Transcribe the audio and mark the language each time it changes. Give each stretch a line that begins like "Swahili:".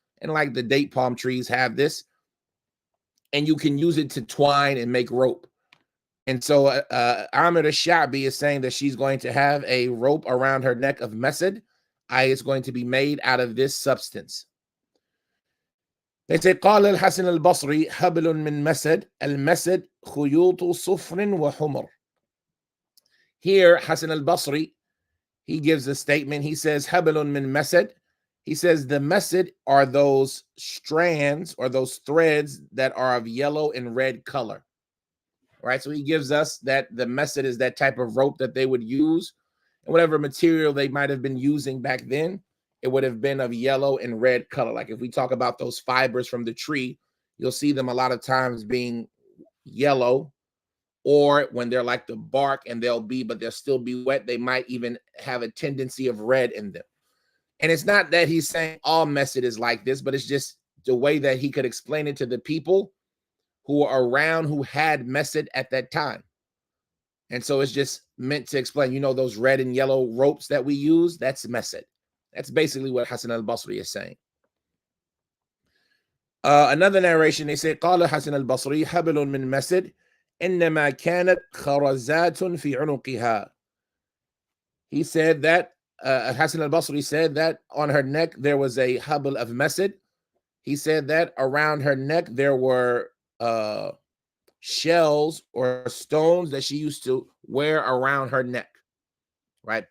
English: And like the date palm trees have this, and you can use it to twine and make rope. And so Amir al-Sha'bi is saying that she's going to have a rope around her neck of masad, it's going to be made out of this substance. They say,
Arabic: قال الحسن البصري حبل من مسد المسد خيوط صفر وحمر.
English: Here, Hasan al-Basri, he gives a statement. He says,
Arabic: حبل من مسد.
English: He says the masad are those strands or those threads that are of yellow and red color. Right? So he gives us that the masad is that type of rope that they would use. And whatever material they might have been using back then, it would have been of yellow and red color. Like if we talk about those fibers from the tree, you'll see them a lot of times being yellow, or when they're like the bark and but they'll still be wet, they might even have a tendency of red in them. And it's not that he's saying all masad is like this, but it's just the way that he could explain it to the people who are around who had masad at that time. And so it's just meant to explain, those red and yellow ropes that we use, that's masad. That's basically what Hasan al-Basri is saying. Another narration, they say,
Arabic: قال حسن البصري حبل من مسد إنما كانت خرزات في عنقها.
English: He said that, Hasan al-Basri said that on her neck there was a habl of masad. He said that around her neck there were shells or stones that she used to wear around her neck, right?